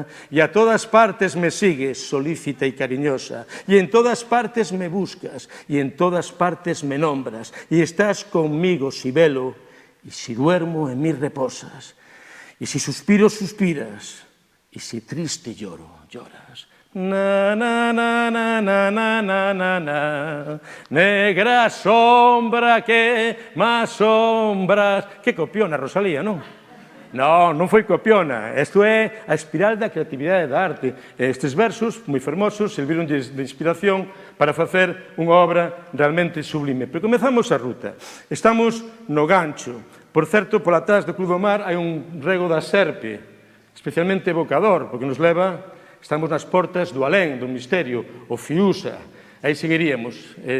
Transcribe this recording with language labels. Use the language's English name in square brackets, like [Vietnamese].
[Spanish] Y a todas partes me sigues, solícita y cariñosa, y en todas partes me buscas, y en todas partes me nombras, y estás conmigo si velo, y si duermo en mí reposas, y si suspiro suspiras, y si triste lloro, lloras. Negra sombra que más sombras. [Galician] Que copiona, Rosalía, non? Non foi copiona. Isto é a espiral da creatividade da arte. Estes versos, moi fermosos, servironlles de inspiración para facer unha obra realmente sublime. Pero comezamos a ruta. Estamos no Gancho. Por certo, pola atrás do Club do Mar hai un rego da Serpe, especialmente evocador, porque nos leva... Estamos nas portas do alén, do misterio, o Fiusa. Aí seguiríamos.